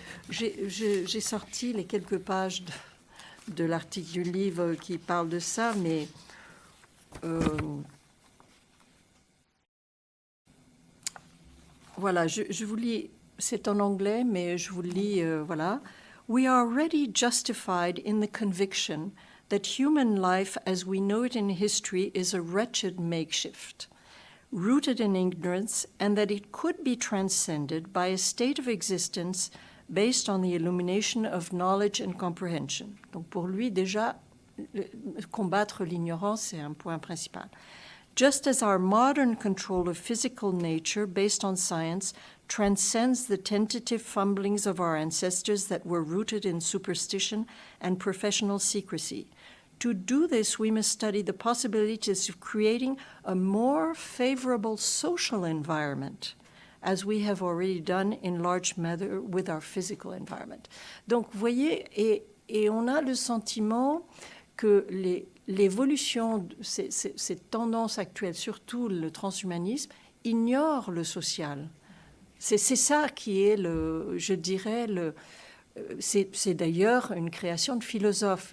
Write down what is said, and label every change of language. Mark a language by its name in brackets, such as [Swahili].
[French] J'ai sorti les quelques pages de l'article du livre qui parle de ça, mais... voilà, je vous lis, c'est en anglais, mais je vous lis, voilà. [English] We are already justified in the conviction that human life as we know it in history is a wretched makeshift, rooted in ignorance, and that it could be transcended by a state of existence based on the illumination of knowledge and comprehension. [French] Donc pour lui, déjà, combattre l'ignorance, c'est un point principal. [English] Just as our modern control of physical nature based on science transcends the tentative fumblings of our ancestors that were rooted in superstition and professional secrecy. To do this, we must study the possibilities of creating a more favorable social environment, as we have already done in large measure with our physical environment. [French] Donc, vous voyez, et on a le sentiment que l'évolution, ces tendances actuelles, surtout le transhumanisme, ignore le social. C'est ça qui est, je dirais, c'est d'ailleurs une création de philosophe.